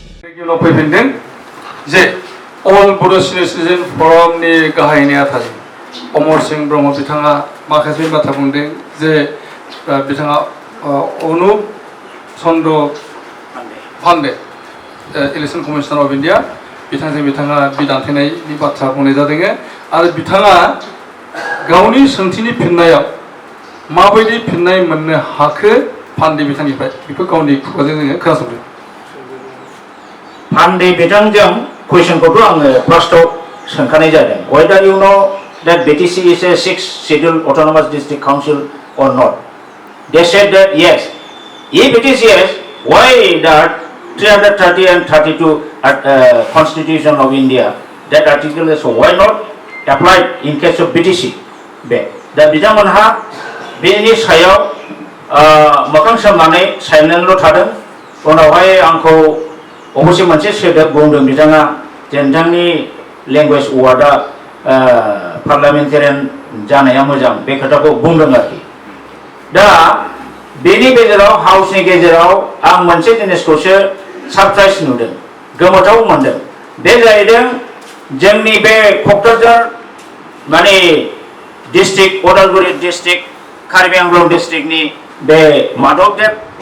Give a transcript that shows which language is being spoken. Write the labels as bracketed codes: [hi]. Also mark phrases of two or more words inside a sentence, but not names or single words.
[brx] गिबियाव फैफिनदों जे अल बड' [en] senior citizen [brx] फरमनि गाहाय नेहाथारि अमर सिंह ब्रह्म बिथाङा माखासे बाथ्रा बुंदों जे बिथाङा अनुप चन्द्र पान्डे [en] Election Commissioner of India [brx] बिथाङा बिदान्थायनायनि बाथ्रा बुंनाय जादों आरो बिथाङा गावनि सोंथिनि फिननायाव माबायदि फिननाय मोननो हाखो पान्डे बिथांनिफ्राय बेखौ गावनि खुगाजों जोङो खोनासंदों पान्डे बिथांजों कुइसनखौथ' आङो फार्स्टआव सोंखानाय जादों [en] whether you know that BTC is a 6th scheduled autonomous district council or not. They said that yes. If it is yes, why that 330 and 32 Constitution of India, that article is why not applied in case of BTC? [brx] दा बिथांमोनहा बेनि सायाव मोखां सोमनानै सायनानैल' थादों उनावहाय आंखौ अबसे मोनसे सोदोब बुंदों बिथाङा जे नोंथांनि लेंगुवेज वार्डआ पार्लामेन्टारियान जानाया मोजां बे खोथाखौ बुंदों आरोखि दा बेनि गेजेराव हाउसनि गेजेराव आं मोनसे जिनिसखौसो सारप्राइज नुदों गोमोथाव मोनदों बे जाहैदों जोंनि बे क'क्राझार माने डिस्ट्रिक्ट उदालगुरि डिस्ट्रिक्ट कार्बि आंलं डिस्ट्रिक्टनि बे माधबदेव